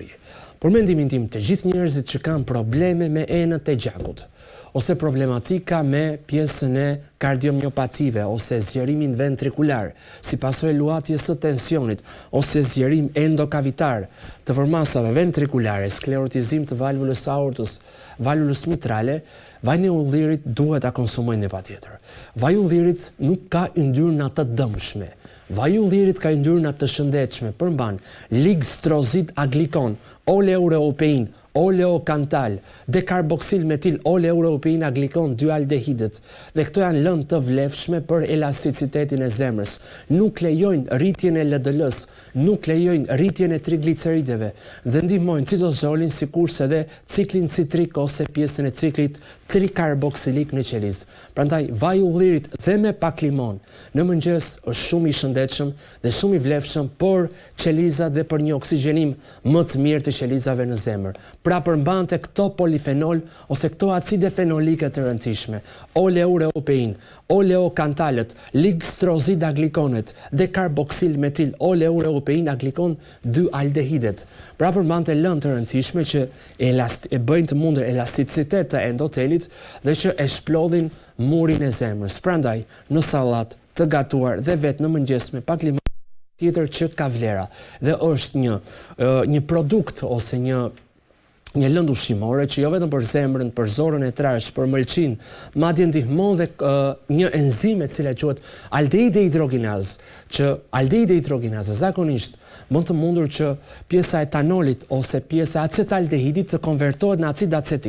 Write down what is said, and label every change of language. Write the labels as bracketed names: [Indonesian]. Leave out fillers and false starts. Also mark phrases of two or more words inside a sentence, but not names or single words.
[Albanian] Por mendimin tim të gjithë njerëzit që kanë probleme me enët e gjakut, ose problematika me pjesën e kardiomiopative, ose zgjerimin ventrikular, si pasojë luhatjes së tensionit, ose zgjerim endokavitar të vërmasave ventrikulare, sklerotizim të valvulës aortës, valvulës mitrale, vaji i ullirit duhet ta konsumojnë patjetër. Vaji i ullirit nuk ka yndyrna të dëmshme. Vaji i ullirit ka yndyrna të shëndetshme, përmban ligstrozid aglikon, oleuropein, oleokantal, dekarboksil metil oleuropein aglikon 2-aldehidet. Dhe këto janë lëndë të vlefshme për elasticitetin e zemrës. Nuk lejojnë rritjen e LDL-s, nuk lejojnë rritjen e triglicerideve dhe ndihmojnë citozolin sikurse dhe ciklin citrik ose pjesën e ciklit trikarboksilik në qeliz. Prandaj vaji i ullirit dhe me pak limon në mëngjes është shumë i shëndetshëm dhe shumë i vlefshëm për qelizat dhe për një oksigjenim më të mirë të qelizave në zemër. Pra përmbante këto polifenol ose këto acide fenolike të rëndësishme, oleuropein, oleokantalët, ligstrozid aglikonet, dekarboksil metil oleuropein aglikon 2-aldehidet. Pra përmbante lëndë të rëndësishme që e bëjnë të mundur elasticitet të endotelit dhe që e shplodhin murin e zemrës. Prandaj, në sallat, të gatuar dhe vetë në mëngjes me pak limon tjetër që ka vlera dhe është një produkt ose një lëndë ushqimore që jo vetëm për zemrën, për zorën e trash, për mëlçin, madje ndihmon dhe një enzim e cila quhet aldeide hidrogenaz, që aldeide hidrogenaz zakonisht mund të mundur që pjesa etanolit ose pjesa acetaldehidit të konvertohet në acid acetik.